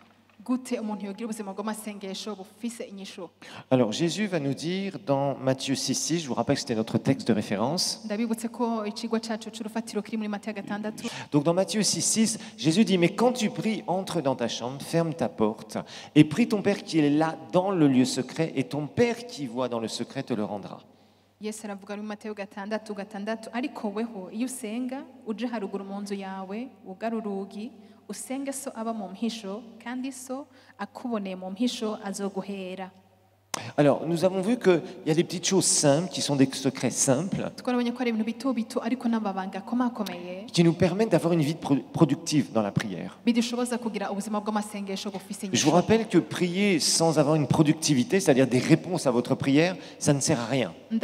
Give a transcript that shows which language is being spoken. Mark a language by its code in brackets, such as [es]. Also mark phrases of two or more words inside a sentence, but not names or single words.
[fr] Alors Jésus va nous dire dans Matthieu 6,6, je vous rappelle que c'était notre texte de référence. Donc dans Matthieu 6,6, Jésus dit, mais quand tu pries, entre dans ta chambre, ferme ta porte et prie ton Père qui est là dans le lieu secret et ton Père qui voit dans le secret te le rendra. [rn] Yesu aravuga muri Mateyo 6:6 ariko weho iyo usenga uje haruguru mu nzu yawe ugara urugi usenge so aba mu mpisho kandi so akuboneye mu mpisho azoguhera. [fr] Alors, nous avons vu qu'il y a des petites choses simples qui sont des secrets simples qui nous permettent d'avoir une vie productive dans la prière. Je vous rappelle que prier sans avoir une productivité, c'est-à-dire des réponses à votre prière, ça ne sert à rien.